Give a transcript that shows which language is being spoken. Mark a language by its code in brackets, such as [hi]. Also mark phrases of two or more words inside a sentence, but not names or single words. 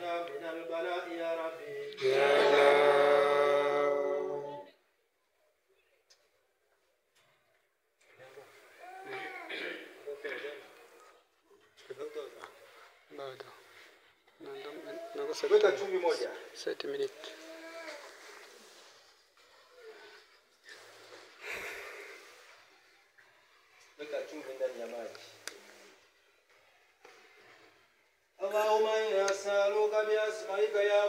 [ar] من البلاء يا ربي يا الله. [sw] Bado. weka chumvi moja [en] 7 minutes. [sw] weka chumvi ndani ya maji [ar] اللهم إنا نسألك بأسمائك يا